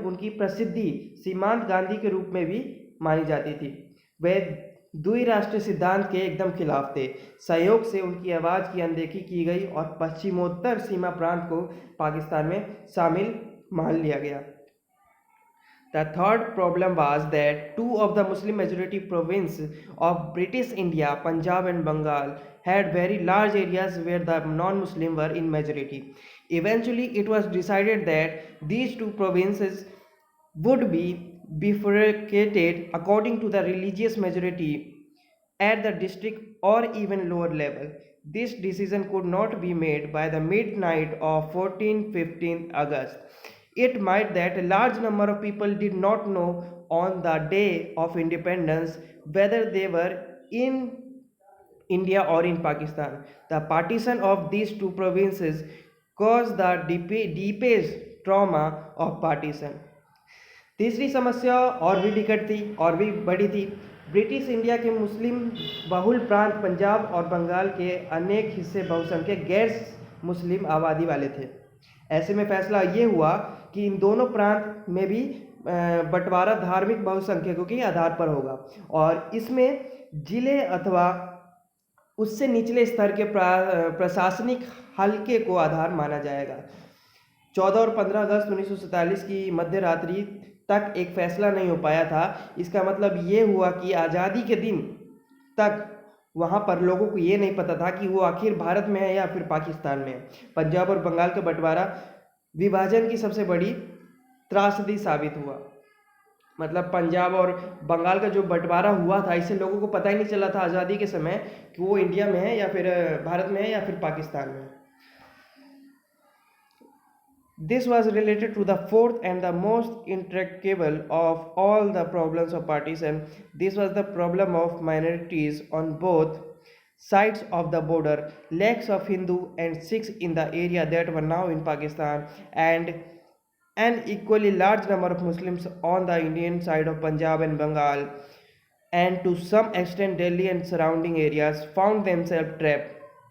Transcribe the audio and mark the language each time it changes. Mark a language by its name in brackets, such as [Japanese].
[Hindi] उनकी प्रसिद्धि सीमांत गांधी के रूप में भी मानी जाती थी। वे द्विराष्ट्रीय सिद्धांत के एकदम खिलाफ थे। सहयोग से उनकी आवाज़ की अनदेखी की गई और पश्चिमोत्तर सीमा प्रांत को पाकिस्तान में शामिल मान लिया गया। [English] The third problem was that two of the Muslim majority provinces of British India, Punjab and Bengal, had very large areas where the non-Muslim were in majority. Eventually, it was decided that these two provinces would be bifurcated according to the religious majority at the district or even lower level. This decision could not be made by the midnight of 14-15 August. It might that a large number of people did not know on the day of independence whether they were in India or in Pakistan. The partition of these two provinces caused the deepest trauma of partition. [Hindi] तीसरी समस्या और भी विकट थी और भी बड़ी थी। ब्रिटिश इंडिया के मुस्लिम बहुल प्रांत पंजाब और बंगाल के अनेक हिस्से बहुसंख्यक गैर मुस्लिम आबादी वाले थे। ऐसे में फैसला ये हुआ कि इन दोनों प्रांत में भी बंटवारा धार्मिक बहुसंख्यकों के आधार पर होगा और इसमें जिले अथवा उससे निचले स्तर के प्रशासनिक हलके को आधार माना जाएगा। 14 और 15 अगस्त 1947 की मध्य रात्रि तक एक फैसला नहीं हो पाया था। इसका मतलब ये हुआ कि आज़ादी के दिन तक वहाँ पर लोगों को ये नहीं पता था कि वो आखिर भारत में है या फिर पाकिस्तान में है। पंजाब और बंगाल का बंटवारा विभाजन की सबसे बड़ी त्रासदी साबित हुआ। मतलब पंजाब और बंगाल का जो बंटवारा हुआ था, इससे लोगों को पता ही नहीं चला था आज़ादी के समय कि वो इंडिया में है या फिर भारत में है या फिर पाकिस्तान में है। [English] This was related to the fourth and the most intractable of all the problems of partition. This was the problem of minorities on both sides of the border, lakhs of Hindu and Sikhs in the area that were now in Pakistan, and an equally large number of Muslims on the Indian side of Punjab and Bengal, and to some extent Delhi and surrounding areas, found themselves trapped.